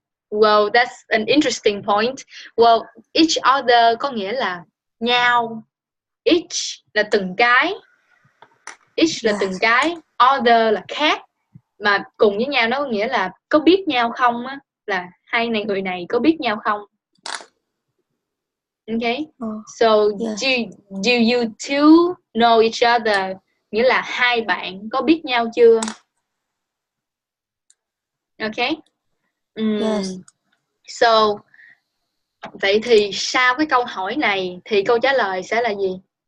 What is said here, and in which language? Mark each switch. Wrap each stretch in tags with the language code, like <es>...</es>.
<en>Well, that's an interesting point.</en> <vi>Well, each other có nghĩa là nhau. Each là từng cái. Each là từng cái. Other là khác. Mà cùng với nhau nó có nghĩa là có biết nhau không á. Là hai người này có biết nhau không?</vi> <en>Okay. So, do you two know each other?</en> <vi>Nghĩa là hai bạn có biết nhau chưa?</vi> <en>Okay. Yes.</en> <vi>So, vậy thì sau cái câu hỏi này thì câu trả lời sẽ là gì?</vi>